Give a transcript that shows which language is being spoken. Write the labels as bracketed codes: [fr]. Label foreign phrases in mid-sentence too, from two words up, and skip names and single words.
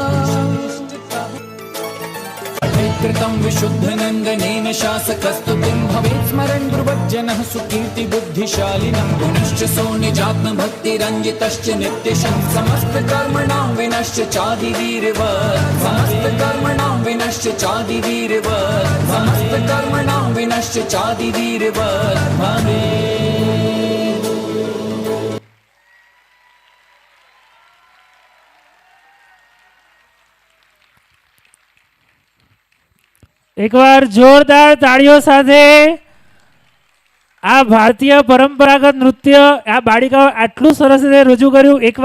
[sa] कृतं विशुद्ध नंदनेन शासकस्तुतिं भवेत् स्मरन् ब्रुवज्जनः सुकीर्ति बुद्धिशालिनः गुणश्च सोनिजात्म भक्ति रंजितश्च नित्यशं समस्त कर्मणां विनश्च चादिवीरवत् समस्त कर्मणां विनश्च चादिवीरवत् समस्त कर्मणां विनश्च चादिवीरवत् भवेत्. [gu] એકવાર જોરદાર તાળીઓ સાથે આ ભારતીય પરંપરાગત નૃત્ય આ બાળિકાઓ આટલું સરસ રીતે રજૂ કર્યું.